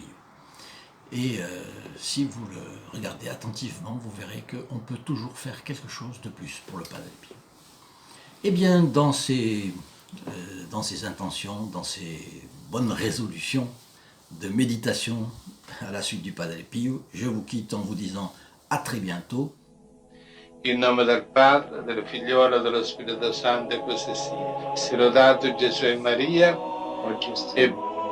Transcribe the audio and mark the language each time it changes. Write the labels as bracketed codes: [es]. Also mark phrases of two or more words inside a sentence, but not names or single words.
[fr] Et si vous le regardez attentivement, vous verrez qu'on peut toujours faire quelque chose de plus pour le Padre Pio. Eh bien, dans ces intentions, dans ces bonnes résolutions de méditation à la suite du Padre Pio, je vous quitte en vous disant à très bientôt. [it] In nome del Padre, del Figliolo e dello Spirito Santo, e così sia. Sia lodato Gesù e Maria, e